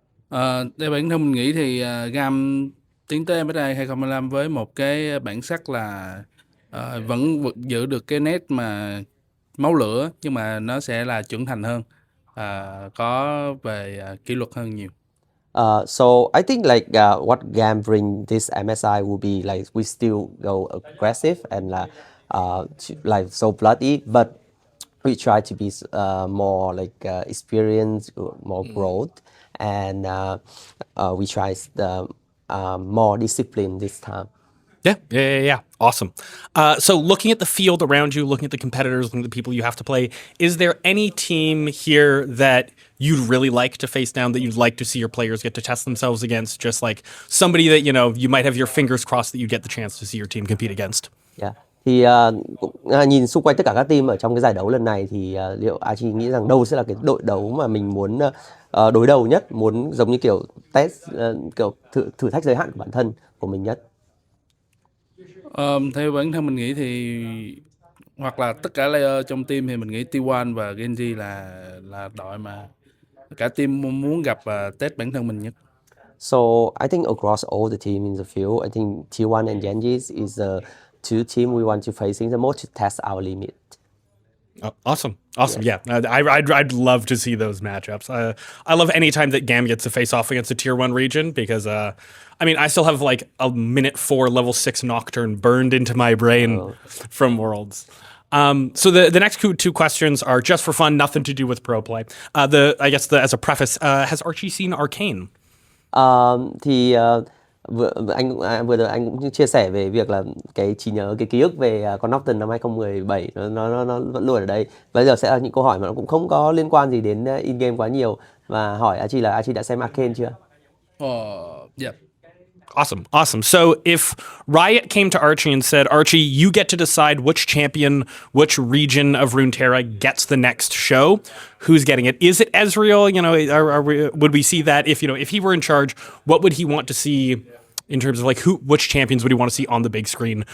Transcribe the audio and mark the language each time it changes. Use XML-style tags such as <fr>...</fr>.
<vi>Theo bản thân mình nghĩ thì GAM tiến tới MSI 2025 với một cái bản sắc là vẫn giữ được cái nét mà máu lửa, nhưng mà nó sẽ là trưởng thành hơn, có về kỷ luật hơn nhiều.</vi> <en>So I think like what GAM bring this MSI will be like we still go aggressive and like so bloody, but we try to be more like experienced, more growth, and we try more discipline this time. Yeah. Awesome. So looking at the field around you, looking at the competitors, looking at the people you have to play, is there any team here that you'd really like to face down, that you'd like to see your players get to test themselves against? Just like somebody that, you might have your fingers crossed that you get the chance to see your team compete against. Yeah.</en> <vi>Thì nhìn xung quanh tất cả các team ở trong cái giải đấu lần này thì liệu Archie nghĩ rằng đâu sẽ là cái đội đấu mà mình muốn đối đầu nhất, muốn giống như kiểu test, kiểu thử thách giới hạn của bản thân của mình nhất? Theo bản thân mình nghĩ thì hoặc là tất cả layer trong team thì mình nghĩ T1 và Genji là đội mà cả team muốn gặp và test bản thân mình nhất.</vi> <en>So I think across all the team in the field, I think T1 and Genji is the two team we want to facing the most to test our limit. Oh, awesome. Yeah. I'd love to see those matchups. I love any time that GAM gets to face off against a tier 1 region because, I still have like a minute 4 level 6 Nocturne burned into my brain from Worlds. So the next two questions are just for fun, nothing to do with pro play. As a preface, has Archie seen Arcane?</en> <vi>Thì vừa rồi anh cũng chia sẻ về việc là cái trí nhớ, cái ký ức về con Nocturne năm 2017 nó vẫn luôn ở đây. Bây giờ sẽ là những câu hỏi mà nó cũng không có liên quan gì đến in game quá nhiều, và hỏi Archie là Archie đã xem Arcane chưa?</vi> <en>Yeah. Awesome. So if Riot came to Archie and said, Archie, you get to decide which champion, which region of Runeterra gets the next show, who's getting it? Is it Ezreal? Would we see that if he were in charge, what would he want to see in terms of like which champions would he want to see on the big screen?</en>